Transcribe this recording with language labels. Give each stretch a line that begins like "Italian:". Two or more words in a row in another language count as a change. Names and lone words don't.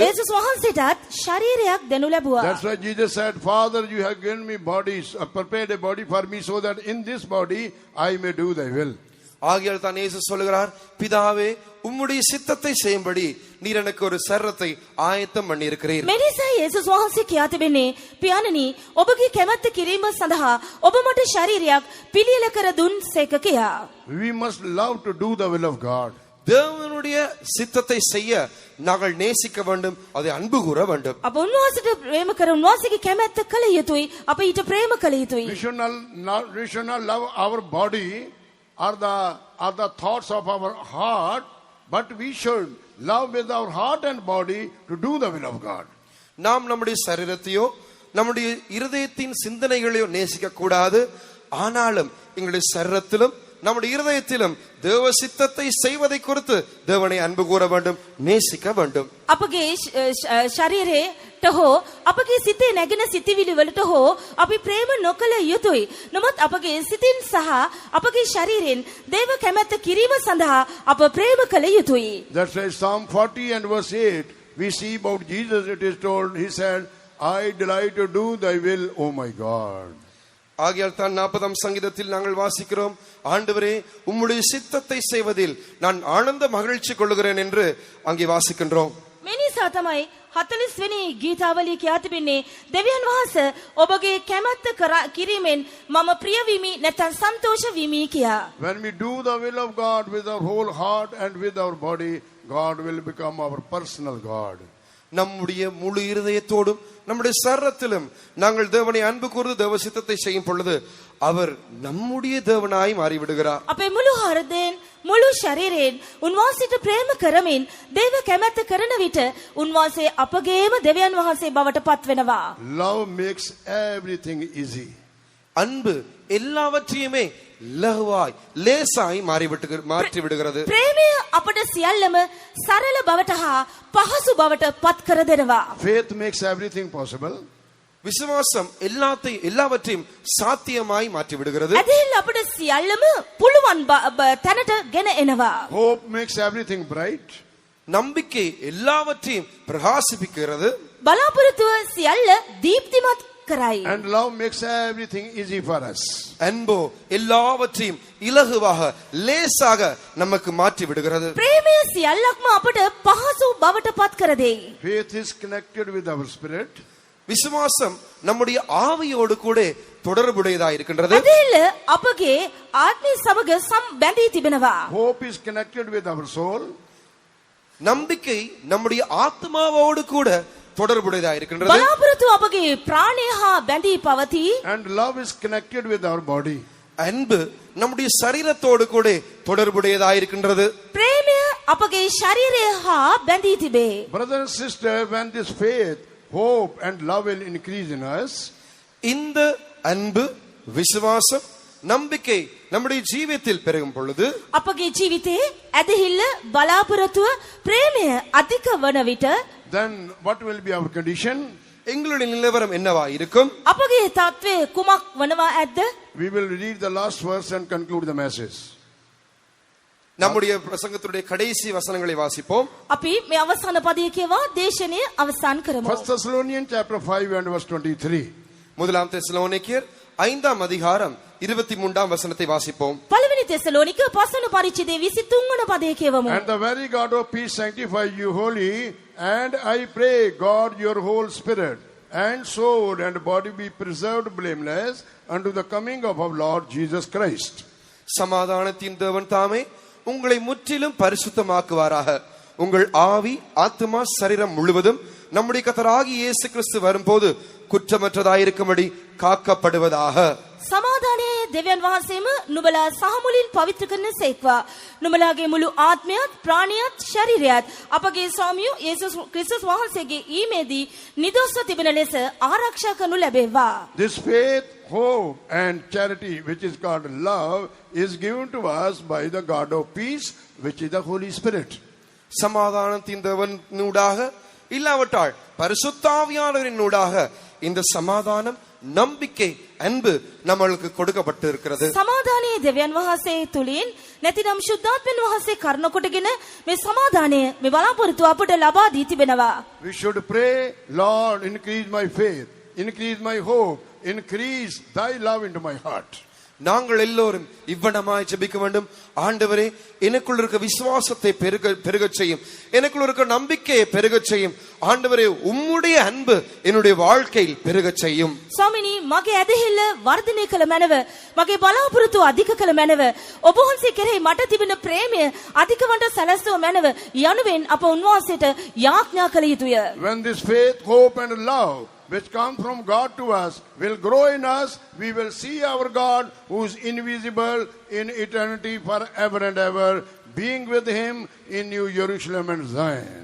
Sinhala: යේසුස් වහන්සේටත් ශරීරයක් දෙනු ලැබුවා.
English: That's why Jesus said, Father, you have given me bodies, prepared a body for me so that in this body I may do thy will.
Tamil: ஆகையால் தான் இயேசு சொல்லுகிறார், பிதாவே உம்முடைய சித்தத்தை செய்யும்படி நீர் எனக்கு ஒரு சரீரத்தை ஆயத்தம் பண்ணி இருக்கிறீர்.
Sinhala: මෙනිසා යේසුස් වහන්සේ කියා තිබෙන්නේ, පියාණනි ඔබගේ කැමැත්ත කිරීම සඳහා ඔබ මට ශරීරයක් පිළියෙල කර දුන් සේක කියා.
English: We must love to do the will of God.
Tamil: தேவனுடைய சித்தத்தை செய்ய நாங்கள் நேசிக்க வேண்டும், அதை அன்பு கூற வேண்டும்.
Sinhala: අප උන්වහන්සේට ප්‍රේම කර උන්වහන්සේගේ කැමැත්ත කළ යුතුයි. අප ඊට ප්‍රේම කළ යුතුයි.
English: We should not love our body or the thoughts of our heart, but we should love with our heart and body to do the will of God.
Tamil: நாம் நம்முடைய சரீரத்தையோ நம்முடைய இருதயத்தின் சிந்தனைகளையோ நேசிக்க கூடாது. ஆனாலும் எங்களுடைய சரீரத்திலும் நம்முடைய இருதயத்திலும் தேவ சித்தத்தை செய்வதை குறித்து தேவனை அன்பு கூற வேண்டும், நேசிக்க வேண்டும்.
Sinhala: අපගේ ශරීරයට හෝ අපගේ සිතේ නැගෙන සිතිවිලි වලට හෝ අපි ප්‍රේම නොකළ යුතුයි. නමුත් අපගේ සිතින් සහ අපගේ ශරීරයෙන් දේව කැමැත්ත කිරීම සඳහා අප ප්‍රේම කළ යුතුයි.
English: That's why Psalm 40 and verse 8 we see about Jesus. It is told, he said, I delight to do thy will, O my God.
Tamil: ஆகையால் தான் 40ஆம் சங்கீதத்தில் நாங்கள் வாசிக்கிறோம், ஆண்டவரே உம்முடைய சித்தத்தை செய்வதில் நான் ஆனந்த மகிழ்ச்சி கொள்ளுகிறேன் என்று அங்கே வாசிக்கின்றோம்.
Sinhala: මේ නිසා තමයි 40 වෙනි ගීතාවලිය කියා තිබෙන්නේ, දෙවියන් වහන්සේ ඔබගේ කැමැත්ත කිරීමෙන් මම ප්‍රිය වීමි නැත්නම් සන්තෝෂ වීමි කියා.
English: When we do the will of God with our whole heart and with our body, God will become our personal God.
Tamil: நம்முடைய முழு இருதயத்தோடும் நம்முடைய சரீரத்திலும் நாங்கள் தேவனை அன்பு கூர்ந்து தேவ சித்தத்தை செய்யும் பொழுது அவர் நம்முடைய தேவனாய் மாறிவிடுகிறார்.
Sinhala: අපේ මුළු හෘදයෙන් මුළු ශරීරයෙන් උන්වහන්සේට ප්‍රේම කරමින් දේව කැමැත්ත කරන විට උන්වහන්සේ අපගේම දෙවියන් වහන්සේ බවට පත් වෙනවා.
English: Love makes everything easy.
Tamil: அன்பு எல்லாவற்றையுமே லகுவாய் லேசாய் மாற்றி விடுகிறது.
Sinhala: ප්‍රේමය අපට සියල්ලම සරල බවට හා පහසු බවට පත් කර දෙනවා.
English: Faith makes everything possible.
Tamil: விசுவாசம் எல்லாவற்றையும் சாத்தியமாய் மாற்றி விடுகிறது.
Sinhala: ඇදහිල්ල අපට සියල්ලම පුළුවන් තැනට ගෙන එනවා.
English: Hope makes everything bright.
Tamil: நம்பிக்கை எல்லாவற்றையும் பிரகாசிப்பிக்கிறது.
Sinhala: බලාපොරොත්තුව සියල්ල දීප්තිමත් කරයි.
English: And love makes everything easy for us.
Tamil: அன்போ எல்லாவற்றையும் இலகுவாக லேசாக நமக்கு மாற்றி விடுகிறது.
Sinhala: ප්‍රේමය සියල්ලක්ම අපට පහසු බවට පත් කර දෙයි.
English: Faith is connected with our spirit.
Tamil: விசுவாசம் நம்முடைய ஆவியோடு கூட தொடர்புடையதா இருக்கின்றது.
Sinhala: ඇදහිල්ල අපගේ ආත්මය සමග බැඳී තිබෙනවා.
English: Hope is connected with our soul.
Tamil: நம்பிக்கை நம்முடைய ஆத்மாவோடு கூட தொடர்புடையதா இருக்கின்றது.
Sinhala: බලාපොරොත්තුව අපගේ ප්‍රාණය හා බැඳී පවතී.
English: And love is connected with our body.
Tamil: அன்பு நம்முடைய சரீரத்தோடு கூட தொடர்புடையதா இருக்கின்றது.
Sinhala: ප්‍රේමය අපගේ ශරීරය හා බැඳී තිබේ.
English: Brother and sister, when this faith, hope and love will increase in us,
Tamil: இந்த அன்பு, விசுவாசம் நம்பிக்கை நம்முடைய ஜீவியத்தில் பெருகும் பொழுது
Sinhala: අපගේ ජීවිතයේ ඇදහිල්ල බලාපොරොත්තුව ප්‍රේමය අධික වන විට
English: then what will be our condition?
Tamil: எங்களுடைய நிலவரம் என்னவா இருக்கும்?
Sinhala: අපගේ තත්ත්වය කුමක් වනවා ඇද්ද?
English: We will read the last verse and conclude the message.
Tamil: நம்முடைய பிரசங்கத்துடைய கடைசி வசனங்களை வாசிப்போம்.
Sinhala: අපි මේ අවසාන පදයේ කියවා දේශනය අවසන් කරමු.
English: 1 Thessalonians chapter 5 and verse 23.
Tamil: முதலாம் தெசலோனிக்கேயர் 5ஆம் அதிகாரம் 23ஆம் வசனத்தை வாசிப்போம்.
Sinhala: පළවෙනි තෙසලෝනික 5 වන පරිච්ඡේදයේ 23 වන පදයේ කියවමු.
English: And the very God of peace sanctify you wholly, and I pray God your whole spirit and soul and body be preserved blameless unto the coming of our Lord Jesus Christ.
Tamil: சமாதானத்தின் தேவன் தாமே உங்களை முற்றிலும் பரிசுத்தமாக்குவாராக. உங்கள் ஆவி, ஆத்துமா, சரீரம் முழுவதும் நம்முடைய கர்த்தராகிய இயேசு கிறிஸ்து வரும்போது குற்றமற்றதாயிருக்கும்படி காக்கப்படுவதாக.
Sinhala: සමාදානයේ දෙවියන් වහන්සේම නුඹලා සහමුලින් පවිත්‍ර කරන සේක්වා. නුඹලාගේ මුළු ආත්මයත් ප්‍රාණයත් ශරීරයත් අපගේ ස්වාමියෝ යේසුස් ක්‍රිස්තුස් වහන්සේගේ ඊමේදී නිදොස්ව තිබෙන ලෙස ආරක්ෂා කරනු ලැබේවා.
English: This faith, hope and charity which is called love is given to us by the God of peace which is the Holy Spirit.
Tamil: சமாதானத்தின் தேவனூடாக இல்லாவிட்டால் பரிசுத்தாவியானவரின் ஊடாக இந்த சமாதானம், நம்பிக்கை, அன்பு நம்மளுக்கு கொடுக்கப்பட்டு இருக்கிறது.
Sinhala: සමාදානයේ දෙවියන් වහන්සේ තුලින් නැතිනම් ශුද්ධාත්මයන් වහන්සේ කරුණ කොටගෙන මේ සමාදානය මේ බලාපොරොත්තු අපට ලබා දී තිබෙනවා.
English: We should pray, Lord, increase my faith, increase my hope, increase thy love into my heart.
Tamil: நாங்கள் எல்லோரும் இவ்வனமாய் ஜெபிக்க வேண்டும். ஆண்டவரே, எனக்குள்ள இருக்க விசுவாசத்தை பெருகச் செய்யும், எனக்குள்ள இருக்க நம்பிக்கையை பெருகச் செய்யும். ஆண்டவரே, உம்முடைய அன்பு என்னுடைய வாழ்க்கையில் பெருகச் செய்யும்.
Sinhala: ස්වාමිනී, මගේ ඇදහිල්ල වර්ධනය කළ මැනව, මගේ බලාපොරොත්තු අධික කළ මැනව, ඔබ වහන්සේ කෙරෙහි මට තිබෙන ප්‍රේමය අධිකවට සැලැස්සුව මැනව යනුවෙන් අප උන්වහන්සේට යාඥා කළ යුතුය.
English: When this faith, hope and love which come from God to us will grow in us, we will see our God who is invisible in eternity forever and ever, being with him in New Jerusalem and Zion.